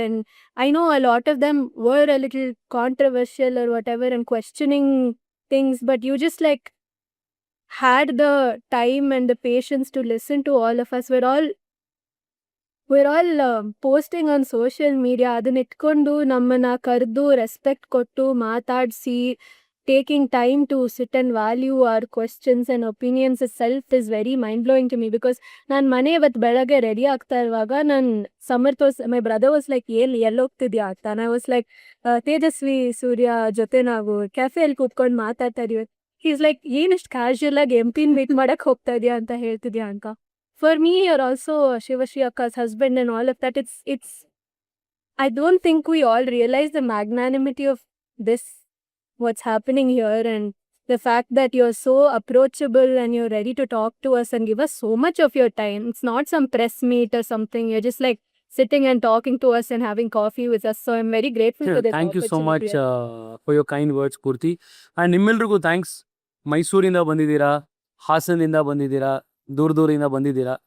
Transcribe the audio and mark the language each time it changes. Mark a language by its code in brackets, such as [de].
[en] And I know a lot of them were a little controversial or whatever and questioning things, but you just like had the time and the patience to listen to all of us. We're all posting on social media. ಅದನ್ನ ಇಟ್ಕೊಂಡು ನಮ್ಮನ್ನ ಕರೆದು respect ಕೊಟ್ಟು ಮಾತಾಡಿಸಿ, taking time to sit and value our questions and opinions itself is very mind-blowing to me. [kn] Because ನಾನು ಮನೆ ಇವತ್ತು ಬೆಳಗ್ಗೆ ರೆಡಿ ಆಗ್ತಾ ಇರುವಾಗ my brother was like, ಎಲ್ಲೋಗ್ತಿದ್ಯಾ ಅಂತ. And I was like, Tejasvi Surya ಜೊತೆ ನಾವು ಕೆಫೆಯಲ್ಲಿ ಕೂತ್ಕೊಂಡು ಮಾತಾಡ್ತಾ ಇದೀವಿ. He's like, ಏನಿಷ್ಟು ಕ್ಯಾಶುಯಲ್ ಆಗಿ MP ಮೀಟ್ ಮಾಡಕ್ಕೆ ಹೋಗ್ತಾ ಇದೆಯಾ ಅಂತ ಹೇಳ್ತಿದ್ಯಾ ಅಂತ. [en] For me, you're also Shivashri Akka's husband and all of that. It's I don't think we all realize the magnanimity of this, what's happening here. And the fact that you're so approachable and you're ready to talk to us and give us so much of your time. It's not some press meet or something. You're just like sitting and talking to us and having coffee with us. So I'm very grateful for this thank you so much opportunity. For your kind words ಪೂರ್ತಿ. And ನಿಮ್ಮೆಲ್ರಿಗೂ thanks. [kn] ಮೈಸೂರಿಂದ ಬಂದಿದ್ದೀರಾ, ಹಾಸನದಿಂದ ಬಂದಿದ್ದೀರಾ, ದೂರದಿಂದ ಬಂದಿದ್ದೀರಾ.